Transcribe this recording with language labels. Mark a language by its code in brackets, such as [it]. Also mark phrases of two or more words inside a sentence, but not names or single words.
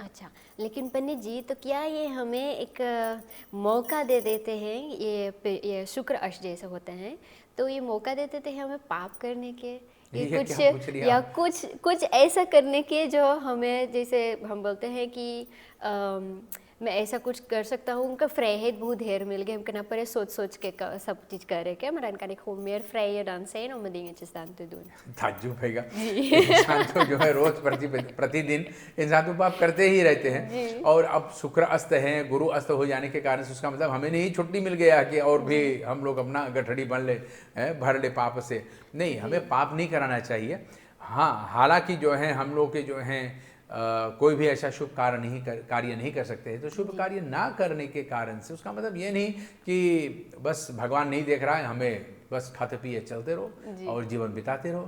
[hi] अच्छा, लेकिन पंडित जी तो क्या ये हमें एक मौका दे देते हैं, ये शुक्र अष्ट जैसे होते हैं, तो ये मौका दे देते हैं हमें पाप करने के, ये कुछ या कुछ ऐसा करने के जो हमें, जैसे हम बोलते हैं कि मैं ऐसा कुछ कर सकता हूँ, उनका फ्रेहेड बहुत ढेर मिल गए, हमको ना परे सोच के सब चीज़ करे क्या, [nl] maar dan kan ik gewoon meer vrije dan zijn om dingetjes dan te doen। [hi] ताज्जुब हैगा, इंसान तो जो है रोज प्रतिदिन इंसान तो पाप करते ही रहते हैं। और अब शुक्र अस्त हैं, गुरु अस्त हो जाने के कारण से उसका मतलब हमें नहीं छुट्टी मिल गया कि और भी हम लोग अपना गठड़ी भर ले पाप से। नहीं, हमें पाप नहीं कराना चाहिए। हाँ, हालांकि जो है हम लोग के जो हैं कोई भी ऐसा शुभ कार्य नहीं कर सकते हैं, तो शुभ कार्य ना करने के कारण से उसका मतलब ये नहीं कि बस भगवान नहीं देख रहा है, हमें बस खाते पिए चलते रहो और जीवन बिताते रहो।